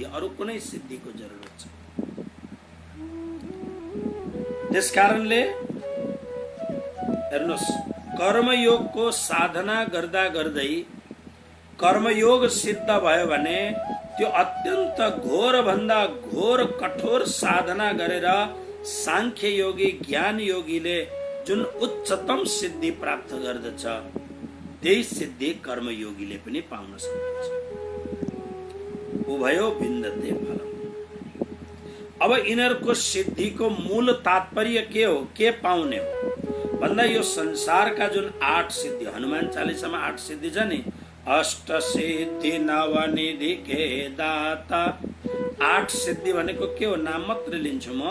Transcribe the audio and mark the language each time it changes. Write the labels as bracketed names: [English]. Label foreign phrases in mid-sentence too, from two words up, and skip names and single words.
[Nepali] अरू कुनै सिद्धिको जरुरत छ। त्यसकारणले हेर्नुहोस्, कर्मयोगको साधना गर्दा गर्दै कर्मयोग सिद्ध भयो भने त्यो अत्यन्त घोर भन्दा घोर कठोर साधना गरेर सांख्य योगी ज्ञान योगीले जुन उच्चतम सिद्धि प्राप्त गर्दछ त्यही सिद्धि कर्मयोगीले पनि पाउन सक्दछ। [Sanskrit] उभयो भिन्दते फलम्। [Nepali] अब यिनीहरूको सिद्धिको मूल तात्पर्य के हो, के पाउने हो भन्दा यो संसारका जुन 8 सिद्धि, हनुमान चालिसामा 8 सिद्धि छ नि, [Awadhi] अष्ट सिद्धि नवनिधि के दाता। [Nepali] 8 सिद्धि भनेको के हो? नाम मात्र लिन्छु म।